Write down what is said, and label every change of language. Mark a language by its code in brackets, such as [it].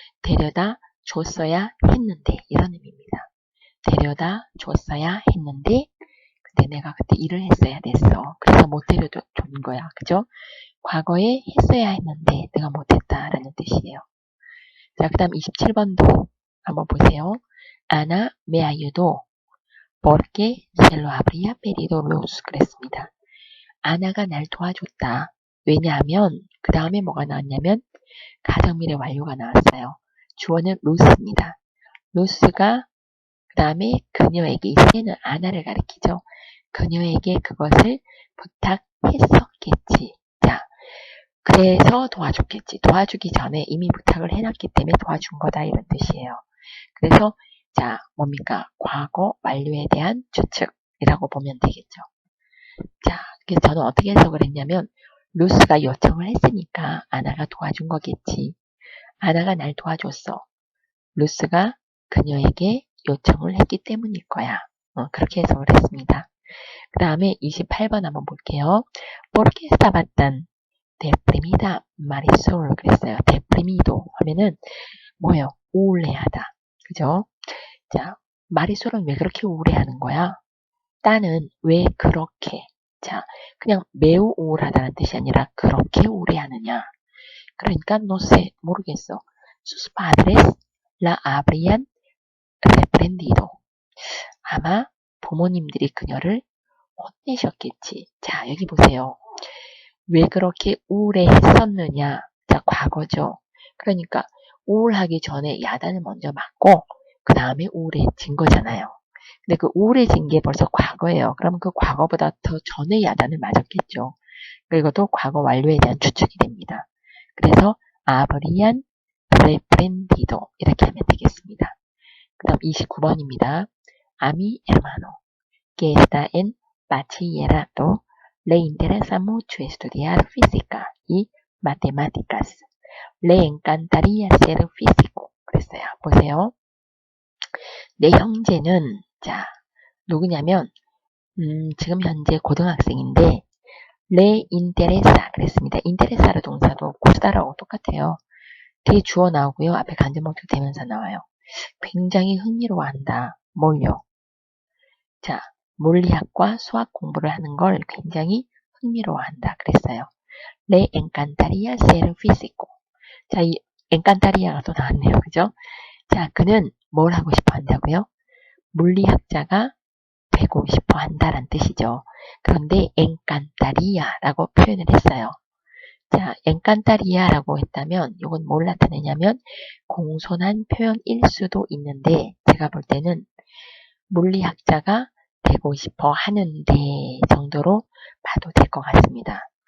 [ko] 데려다 줬어야 했는데, 이런 의미입니다. 데려다 줬어야 했는데, 근데 내가 그때 일을 했어야 됐어. 그래서 못 데려다 준 거야. 그죠? 과거에 했어야 했는데, 내가 못했다라는 뜻이에요. 자, 그 다음 27번도 한번 보세요. [es] Ana me ayudó porque se lo habría pedido Luz. [ko] 그랬습니다. 아나가 날 도와줬다. 왜냐하면 그 다음에 뭐가 나왔냐면 가정미래 완료가 나왔어요. 주어는 루스입니다. 루스가 그 다음에 그녀에게 이 세는 아나를 가리키죠. 그녀에게 그것을 부탁했었겠지. 자, 그래서 도와줬겠지. 도와주기 전에 이미 부탁을 해놨기 때문에 도와준 거다 이런 뜻이에요. 그래서 자, 뭡니까? 과거 완료에 대한 추측이라고 보면 되겠죠. 자, 그래서 저는 어떻게 해석을 했냐면 루스가 요청을 했으니까 아나가 도와준 거겠지. 아나가 날 도와줬어. 루스가 그녀에게 요청을 했기 때문일 거야. 그렇게 해석을 했습니다. 그 다음에 28번 한번 볼게요. [es] Porque estaba tan deprimida Marisol [ko] 그랬어요. deprimido 하면은 뭐예요? 우울해하다. 그죠? 자, 마리솔은 왜 그렇게 우울해하는 거야? 따는 왜 그렇게 자, 그냥 매우 우울하다는 뜻이 아니라 그렇게 우울해하느냐. 그러니까 [es] no sé, [ko] 모르겠어. [es] Sus padres la habrían reprendido. [ko] 아마 부모님들이 그녀를 혼내셨겠지. 자, 여기 보세요. 왜 그렇게 우울해했었느냐. 자, 과거죠. 그러니까 우울하기 전에 야단을 먼저 맞고 그 다음에 우울해진 거잖아요. 근데 그 우울해진 게 벌써 과거예요. 그럼 그 과거보다 더 전에 야단을 맞았겠죠. 이것도 과거 완료에 대한 추측이 됩니다. 그래서 [es] habrían reprendido [ko] 이렇게 하면 되겠습니다. 그 다음 29번입니다. [es] A mi hermano que está en bachillerato le interesa mucho estudiar física y matemáticas. Le encantaría ser físico. [ko] 그랬어요. 보세요. 내 형제는 자 누구냐면 지금 현재 고등학생인데 [es] le interesa [ko] 그랬습니다. interesa로 동사도 구스다라고 똑같아요. 뒤에 주어 나오고요. 앞에 간접목적 대명사 나와요. 굉장히 흥미로워한다. 뭘요? 자, 물리학과 수학 공부를 하는 걸 굉장히 흥미로워한다. 그랬어요. [es] Le encantaría ser físico. [ko] 자, 이 encantaría가 또 나왔네요. 그죠? 자, 그는 뭘 하고 싶어 한다고요? 물리학자가 되고 싶어 한다란 뜻이죠. 그런데 encantaría라고 표현을 했어요. 자, encantaría라고 했다면 이건 뭘 나타내냐면 공손한 표현일 수도 있는데 제가 볼 때는 물리학자가 되고 싶어 하는데 정도로 봐도 될 것 같습니다.